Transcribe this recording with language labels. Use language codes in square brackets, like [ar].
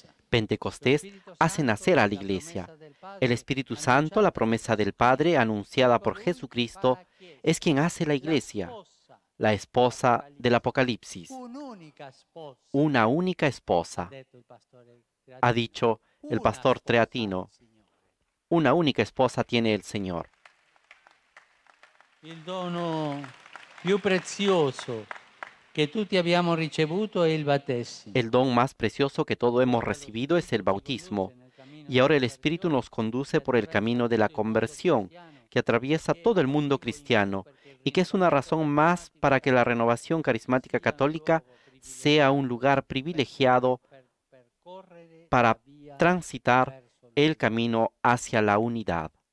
[es] Pentecostés hace nacer a la Iglesia. El Espíritu Santo, la promesa del Padre anunciada por Jesucristo, es quien hace la Iglesia, la esposa del Apocalipsis, una única esposa, ha dicho el pastor Traetino, Una única esposa tiene el Señor. [it] Il dono più prezioso che tutti abbiamo ricevuto è il battesimo. [es] El don más precioso que todo hemos recibido es el bautismo. Y ahora el Espíritu nos conduce por el camino de la conversión, que atraviesa todo el mundo cristiano y que es una razón más para que la renovación carismática católica sea un lugar privilegiado para transitar el camino hacia la unidad.